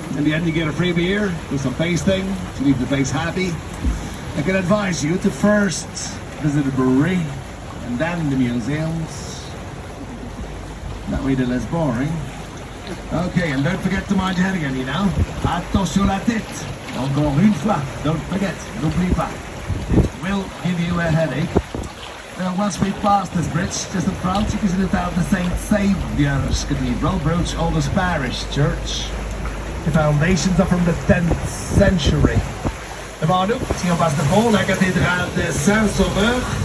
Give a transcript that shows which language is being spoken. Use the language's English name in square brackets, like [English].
[English] In the end, you get a free beer, do some tasting to leave the place happy. I can advise you to first visit the brewery and then the museums. That way they're less boring. Okay, and don't forget to mind your head again, you know. [French] Attention la tête. Encore une fois, [English] don't forget, [French] n'oublie pas. [English] It will give you a headache. Once we pass this bridge, just in front, you can see the town of the St. Saviour's Cathedral, Bruges' oldest parish church. The foundations are from the 10th century. [French] Devant nous, si on passe le pont, la cathédrale de Saint-Sauveur.